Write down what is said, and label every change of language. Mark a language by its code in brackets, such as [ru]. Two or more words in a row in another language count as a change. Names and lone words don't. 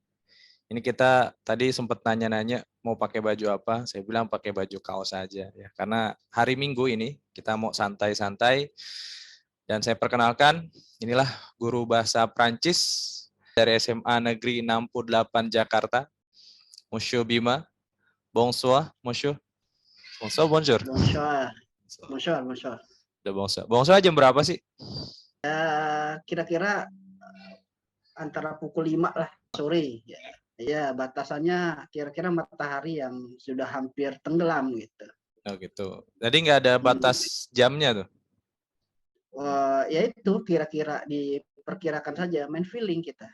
[id] Ini kita tadi sempat nanya-nanya mau pakai baju apa, saya bilang pakai baju kaos saja ya, karena hari Minggu ini kita mau santai-santai. Dan saya perkenalkan, inilah guru bahasa Prancis dari SMA Negeri 68 Jakarta, Monsieur Bima. [fr] Bonsoir, Monsieur. Bonsoir, bonjour. bonsoir. Bonsoir, bonsoir. [id] Udah bonsoir. Bonsoir jam berapa sih? Kira-kira antara pukul 5 lah sore. Ya, batasannya kira-kira matahari yang sudah hampir tenggelam gitu. Oh gitu. Jadi nggak ada batas jamnya tuh? Ya itu kira-kira diperkirakan saja, main feeling kita.